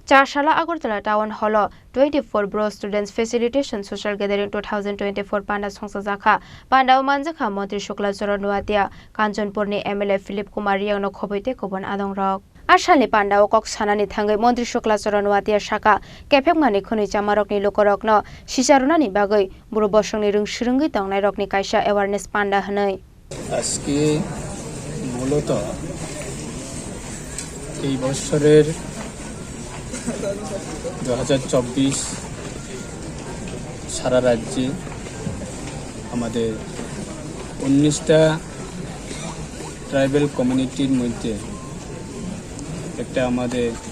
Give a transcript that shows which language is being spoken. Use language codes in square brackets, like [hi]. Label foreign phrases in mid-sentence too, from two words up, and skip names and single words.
[trp] Chasalo Agartala Town Hall 24 Bro Students Facilitation Social Gathering 2024 Panda Songsajakha Panda Manjakha Montri Shukla Choronwatia Kanchanpurni MLA Philip Kumar Yang no Khoboite Kobon Adong Rok Ashalni Panda o Kok Sanani Thangai Montri Shukla Choronwatia Shaka Kephekmani Khuni Chamarokni Lokorokno Shisarunani Bagai Buru Bosongni Rung Shirungi Tongnai Rokni Kaisa Awareness Panda Hanai [bn] আজকে মূলত এই বছরের 2024 সারা রাজ্যে আমাদের 19টা [en] tribal community [bn] মধ্যে একটা আমাদের